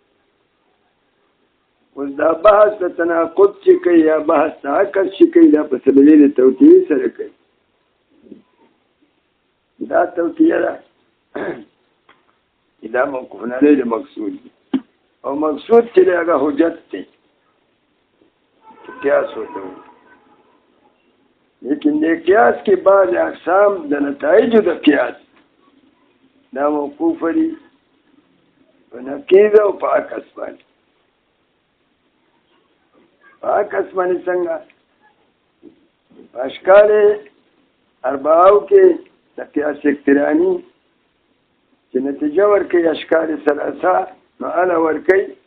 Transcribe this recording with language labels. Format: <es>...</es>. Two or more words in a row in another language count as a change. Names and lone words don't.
<ps>اوس دا بحث د تناقض چې کوي یا بحث د عکس چې کوي دا په سبیل د توطیې سره کوي دا توطیه ده دا موقوفن علیه د مقصود دی او مقصود چې دی هغه حجت دی</ps> <ur>قیاس ہوتا ہے لیکن یہ قیاس کے بعد</ur> <ps>اقسام د نتائج د قیاس دا موقوف دی په نقیض او په عکس باندې په عکس باندې څنګه اشکال اربعو کې د قیاس اقترانی چې نتیجه ورکوي اشکال ثلاثه نو اله ورکوي</ps>